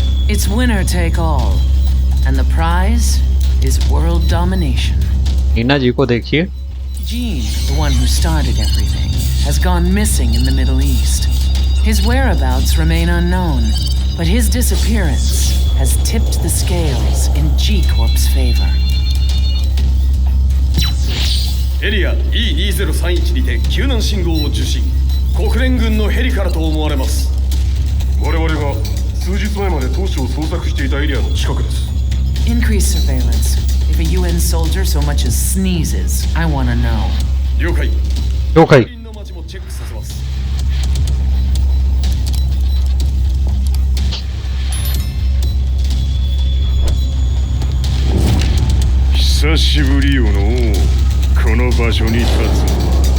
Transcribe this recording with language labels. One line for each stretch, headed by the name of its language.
English: It's winner take all, and the prize is world domination.
Hindi: Neena जी को देखिए
English: Gene, the one who started everything, has gone missing in the Middle East. His whereabouts remain unknown, but his disappearance has tipped the scales in G Corp's favor.
Japanese: エリア E2031 にて救難信号を受信。国連軍のヘリからと思われます。我々が数日前まで当初を捜索していたエリアの近くです。
English: Increase surveillance. If a UN soldier so much as sneezes, I want to know.
Japanese: 了解。了解。近隣の町もチェックさせます。久しぶりよのこの場所に立つのは。